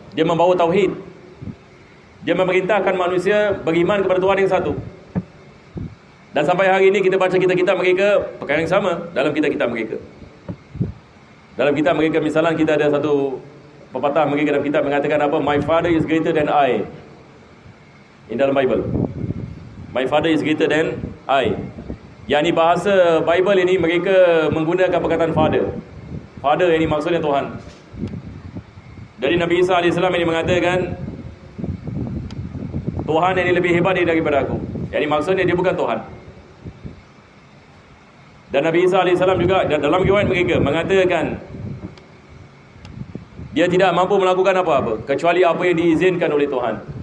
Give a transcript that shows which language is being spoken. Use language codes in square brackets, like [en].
[ms] Dia membawa tauhid, dia memerintahkan manusia beriman kepada Tuhan yang satu. Dan sampai hari ini kita baca kitab-kitab mereka perkara yang sama dalam kitab-kitab mereka. Dalam kitab mereka misalnya kita ada satu pepatah mereka dalam kitab mengatakan apa? [en] My father is greater than I. In [ms] dalam [en] Bible, my father is greater than [ms] I. Yang ni bahasa Bible ini mereka menggunakan perkataan Father. Father yang ni maksudnya Tuhan. Jadi Nabi Isa AS ini mengatakan Tuhan yang ini lebih hebat daripada aku. Yang ini maksudnya dia bukan Tuhan. Dan Nabi Isa AS juga dalam riwayat mereka mengatakan dia tidak mampu melakukan apa-apa kecuali apa yang diizinkan oleh Tuhan.